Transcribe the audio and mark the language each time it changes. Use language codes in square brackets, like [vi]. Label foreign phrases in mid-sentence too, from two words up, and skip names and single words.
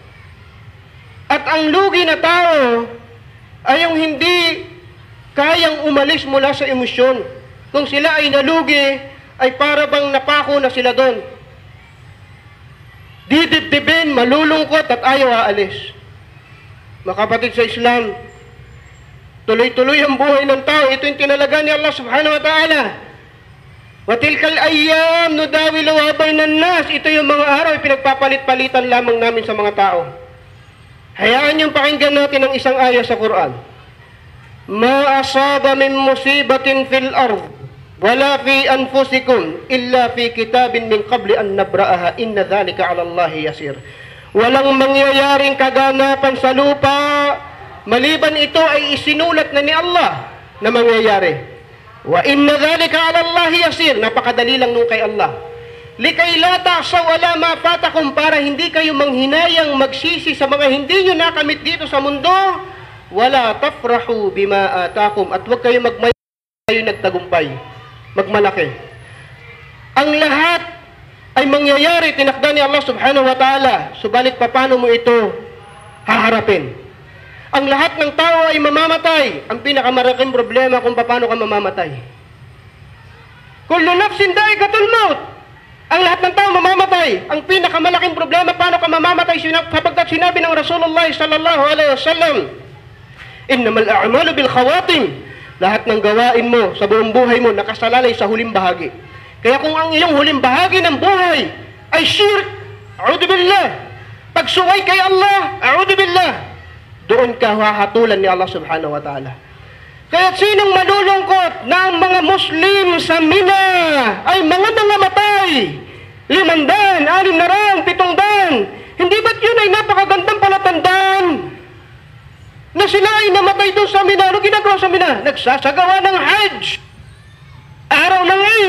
[tl] At ang lugi na tao ay yung hindi kayang umalis mula sa emosyon. Kung sila ay nalugi, ay para bang napako na sila doon. Didibdibin, malulungkot at ayaw aalis. Mga kapatid sa Islam, tuloy-tuloy ang buhay ng tao. Ito yung tinalaga ni Allah [ar] سبحانه وتعالى. وتلك الأيام نداولها بين الناس. [tl] Ito yung mga araw pinagpapalit-palitan lamang namin sa mga tao. Hayaan niyong pakinggan natin ang isang aya sa Quran. [ar] ما أصاب من مصيبة في الأرض ولا في أنفسكم إلا في كتاب من قبل أن نبرأها إن ذلك على الله يسير. [tl] Walang mangyayaring kaganapan sa lupa maliban ito ay isinulat na ni Allah na mangyayari. [ar] وإن ذلك على الله يسير, [tl] napakadali lang nung kay Allah. [ar] لكيلا تأسوا على ما فاتكم, [tl] para hindi kayo manghinayang magsisi sa mga hindi nyo nakamit dito sa mundo. [ar] ولا تفرحوا بما آتاكم, [tl] at huwag kayo nagtagumpay, magmalaki. Ang lahat ay mangyayari, tinakda ni Allah [ar] سبحانه وتعالى. [tl] Subalit paano mo ito haharapin? Ang lahat ng tao ay mamamatay. Ang pinakamalaking problema kung paano ka mamamatay. [ar] كل نفس ذائقة الموت. [tl] Ang lahat ng tao mamamatay. Ang pinakamalaking problema, paano ka mamamatay? Kapagkat sinabi ng [ar] رسول الله صلى الله عليه وسلم إنما الأعمال بالخواتيم. [tl] Lahat ng gawain mo sa buong buhay mo nakasalalay sa huling bahagi. Kaya kung ang iyong huling bahagi ng buhay ay shirk. [ar] أعوذ بالله. [tl] Pagsuway kay Allah, [ar] أعوذ بالله. [tl] Doon ka hahatulan ni Allah [ar] سبحانه وتعالى. [tl] Kaya sinong malulungkot na ang mga Muslim sa Mina ay mga nangamatay? 500, 600, 700. Hindi ba't yun ay napakagandang palatandaan? Na sila ay namatay doon sa Mina. Ano ginagawa sa Mina? Nagsasagawa ng Hajj. Araw ng Eid.